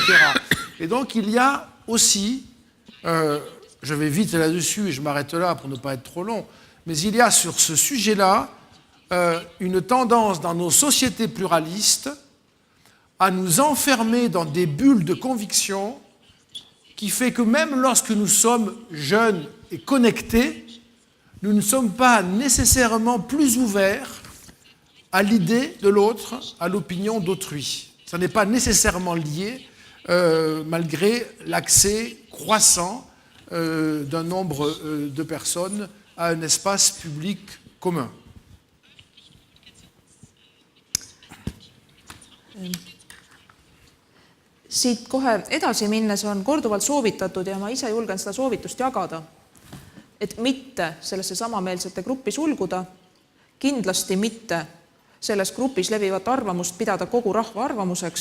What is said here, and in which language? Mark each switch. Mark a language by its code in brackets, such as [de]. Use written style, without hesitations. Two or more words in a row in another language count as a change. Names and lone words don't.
[fr] Et donc il y a aussi, je vais vite là-dessus et je m'arrête là pour ne pas être trop long, mais il y a sur ce sujet-là une tendance dans nos sociétés pluralistes à nous enfermer dans des bulles de conviction qui fait que même lorsque nous sommes jeunes et connectés, nous ne sommes pas nécessairement plus ouverts à l'idée de l'autre, à l'opinion d'autrui. Ça n'est pas nécessairement lié, malgré l'accès croissant d'un nombre de personnes à un espace public commun. [et] Siit kohe edasi minnes on korduvalt soovitatud ja ma ise julgen seda soovitust jagada, et mitte sellesse samameelsete gruppi sulguda, kindlasti mitte selles grupis levivat arvamust pidada kogu rahva arvamuseks.